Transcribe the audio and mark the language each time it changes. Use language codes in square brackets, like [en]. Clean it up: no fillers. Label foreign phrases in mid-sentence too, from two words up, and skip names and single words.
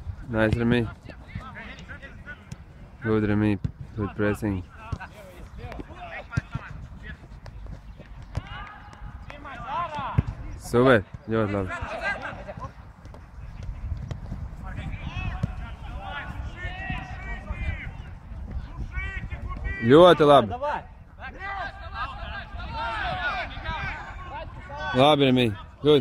[en] Nice, Remy. Good, Remy. Good pressing. Super. [lv] Ļoti labi. Ļoti labi. Labi, [en] Remy. Good.